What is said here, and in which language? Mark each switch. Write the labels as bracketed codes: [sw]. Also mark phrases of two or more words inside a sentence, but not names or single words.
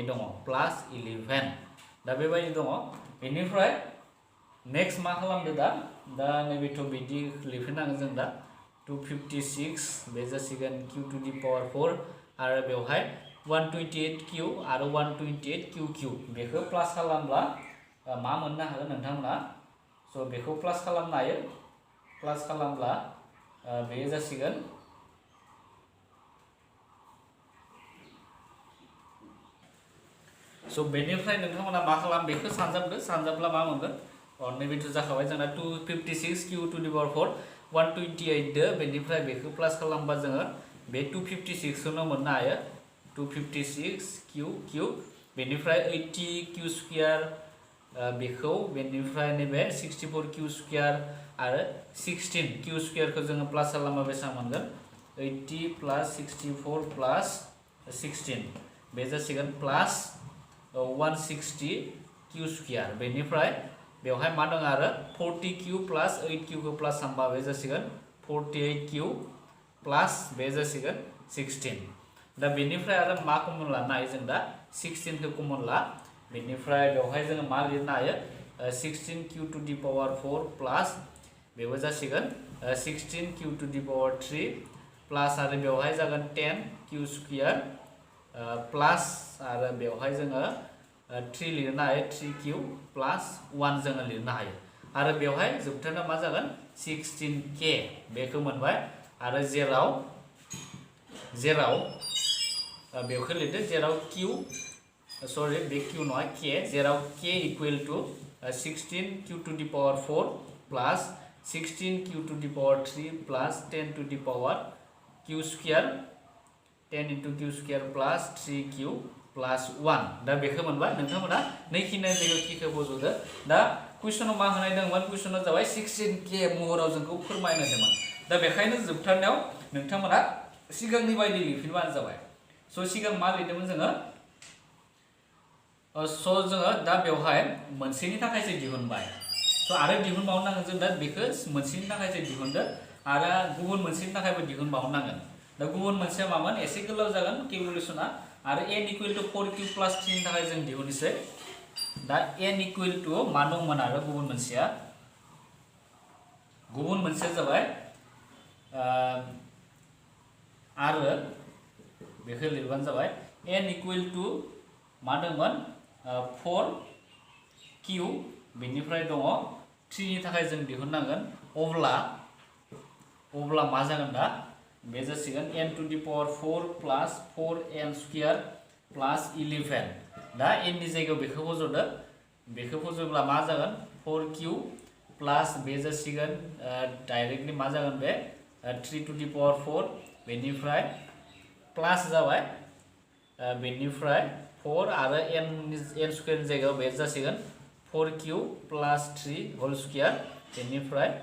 [brx] दङ प्लस 11 दा बेबायदि दङ बेनिफ्राय नेक्स्ट मा खालामदो दा नैबेथ' बिदि लिरफिननांगोन जों दा 256 बे जासिगोन q [en] to the power [brx] 4 आरो बेवहाय 128q आरो 128q बेखौ प्लास खालामब्ला मा मोननो हागोन नोंथांमोना स' बेखौ प्लास खालामनो हायो प्लास खालामब्ला बे जासिगोन स' बेनिफ्राय नोंथांमोना मा खालाम बेखौ सानजाब्ला मा मोनगोन नैबेथ' जाखाबाय जोंना 256 q [en] to the power [brx] 4 128 दो बेनिफ्राय बेखौ प्लास खालामबा जोङो बे 256 खौनो मोननो हायो 256 q बेनिफ्राय 80 q स्क्वायर बेखौ बेनिफ्राय नैबे 64 q स्क्वायर आरो 16 q स्क्वायरखौ जोङो प्लास खालामबा बेसेबां मोनगोन 80 प्लस 64 प्लस 16 बे जासिगोन प्लास 160 q स्क्वायर बेनिफ्राय बेवहाय मा दङ आरो 40q प्लस 8q खौ प्लास खालामबा बे जासिगोन 48q प्लस बे जासिगोन 16 दा बेनिफ्राय आरो मा कमन लानो हायो जों दा 16 खौ कमन ला बेनिफ्राय बेवहाय जोङो मा लिरनो हायो 16q [en] to the power [brx] 4 प्लस बेबो जासिगोन 16q [en] to the power [brx] 3 प्लस आरो बेवहाय जागोन 10q [en] square plus [brx] आरो बेवहाय जोङो 3 लिरनो हायो 3q प्लस 1 जोङो लिरनो हायो आरो बेवहाय जोबथारनायाव मा जागोन 16k बेखौ मोनबाय आरो जेराव बेखौ लिरदो जेराव q सरि बे q नङा k जेराव k [en] equal to [brx] 16q [en] to the power [brx] 4 प्लस 16q [en] to the power [brx] 3 प्लस 10 [en] to the power [brx] q स्क्वायर 10 into q [en] square plus [brx] 3q प्लस 1 दा बेखौ मोनबाय नोंथांमोना नैखिनि जायगायाव किखौ बज'दो दा कुइसनाव मा होनाय दंमोन कुइसनाव जाबाय 16k महराव जोंखौ फोरमायनो होदोंमोन दा बेखायनो जोबथारनायाव नोंथांमोना सिगांनि बायदि लिरफिनबानो जाबाय स' सिगां मा लिरदोंमोन जोङो स' जोङो दा बेवहाय मोनसेनि थाखायसो दिहुनबाय स' आरो दिहुनबावनांगोन जों दा बेखौ मोनसेनि थाखायसो दिहुनदो आरो गुबुन मोनसेनि थाखायबो दिहुनबावनांगोन दा गुबुन मोनसेया मामोन एसे गोलाव जागोन केलकुलेसना आरो n [en] equal to [brx] 4q प्लस 3 नि थाखाय जों दिहुननोसै दा n [en] equal to [brx] मा दंमोन आरो गुबुन मोनसेया जाबाय आरो बेखौ लिरबानो जाबाय n [en] equal to [brx] मा दंमोन 4q बेनिफ्राय दङ 3 नि थाखाय जों दिहुननांगोन अब्ला मा जागोन दा बे जासिगोन n [en] to the power [brx] 4 प्लस 4n [en] square plus [brx] 11 दा n नि जायगायाव बेखौ बज'दो बेखौ बज'ब्ला मा जागोन 4q प्लस बे जासिगोन डाइरेक्टलि मा जागोन बे 3 टू दी पावर 4 बेनिफ्राय प्लस जाबाय बेनिफ्राय 4 आरो n स्क्वायर नि जायगायाव बे जासिगोन 4q प्लस 3 [en] whole square [brx] बेनिफ्राय